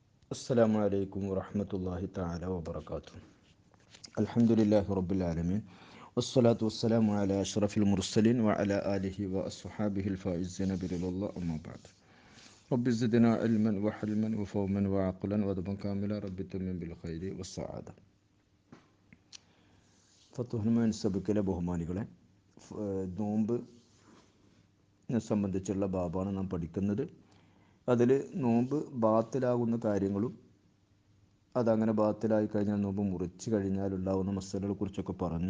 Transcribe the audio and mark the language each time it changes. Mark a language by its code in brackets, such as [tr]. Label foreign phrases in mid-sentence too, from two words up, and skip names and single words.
[ar] السلام عليكم ورحمة الله تعالى وبركاته. الحمد لله رب العالمين والصلاة والسلام على أشرف المرسلين وعلى آله وأصحابه الفائزين برضا الله أما بعد. رب زدنا علما وحلما وفهما وعقلا وأدبا كاملا رب تمم بالخير والسعادة. [ml] ഫത്തുഹുൽ സബക്കിലെ ബഹുമാനികളെ, നോമ്പ് സംബന്ധിച്ചുള്ള ബാബാണ് നാം പഠിക്കുന്നത്. അതിൽ നോമ്പ് ബാത്തിലാകുന്ന കാര്യങ്ങളും അതങ്ങനെ ബാത്തിലായി കഴിഞ്ഞാൽ നോമ്പ് മുറിച്ച് കഴിഞ്ഞാൽ ഉണ്ടാകുന്ന മസലകളെ കുറിച്ചൊക്കെ പറഞ്ഞു.